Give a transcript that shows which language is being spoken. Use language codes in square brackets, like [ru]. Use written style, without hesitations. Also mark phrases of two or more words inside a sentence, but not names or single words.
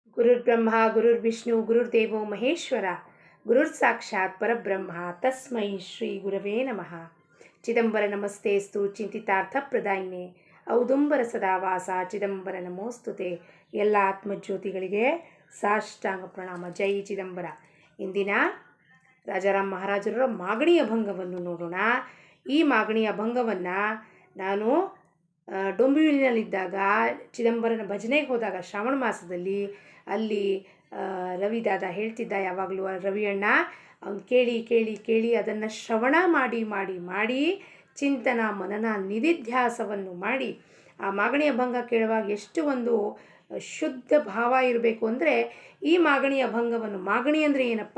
[sa] ಗುರುರ್ಬ್ರಹ್ಮ ಗುರುರ್ವಿಷ್ಣು ಗುರುರ್ದೇವೋ ಮಹೇಶ್ವರ ಗುರುರ್ಸಾಕ್ಷಾತ್ ಪರಬ್ರಹ್ಮ ತಸ್ಮೈ ಶ್ರೀ ಗುರವೇ ನಮಃ. ಚಿದಂಬರ ನಮಸ್ತೇಸ್ತು ಚಿಂತಿತಾರ್ಥ ಪ್ರದಾಯಿನೇ ಔದುಂಬರ ಸದಾವಾಸ ಚಿದಂಬರ ನಮೋಸ್ತುತೆ. [kn] ಎಲ್ಲ ಆತ್ಮಜ್ಯೋತಿಗಳಿಗೆ ಸಾಷ್ಟಾಂಗ ಪ್ರಣಾಮ. ಜೈ ಚಿದಂಬರ. ಇಂದಿನ ರಾಜಾರಾಮ್ ಮಹಾರಾಜರ ಮಾಗಣಿ ಅಭಂಗವನ್ನು ನೋಡೋಣ. ಈ ಮಾಗಣಿ ಅಭಂಗವನ್ನು ನಾನು ಡೊಂಬಿವಿಲಿನಲ್ಲಿದ್ದಾಗ ಚಿದಂಬರನ ಭಜನೆಗೆ ಹೋದಾಗ ಶ್ರಾವಣ ಮಾಸದಲ್ಲಿ ಅಲ್ಲಿ ರವಿದಾದ ಹೇಳ್ತಿದ್ದ ಯಾವಾಗಲೂ ರವಿಯಣ್ಣ ಅವ್ನು ಕೇಳಿ ಕೇಳಿ ಕೇಳಿ ಅದನ್ನು ಶ್ರವಣ ಮಾಡಿ ಮಾಡಿ ಮಾಡಿ ಚಿಂತನ ಮನನ ನಿಧಿಧ್ಯಾಸವನ್ನು ಮಾಡಿ ಆ ಮಾಗಣಿ ಅಭಂಗ ಕೇಳುವಾಗ ಎಷ್ಟು ಒಂದು ಶುದ್ಧ ಭಾವ ಇರಬೇಕು ಅಂದರೆ ಈ ಮಾಗಣಿ ಅಭಂಗವನ್ನು, ಮಾಗಣಿ ಅಂದರೆ ಏನಪ್ಪ?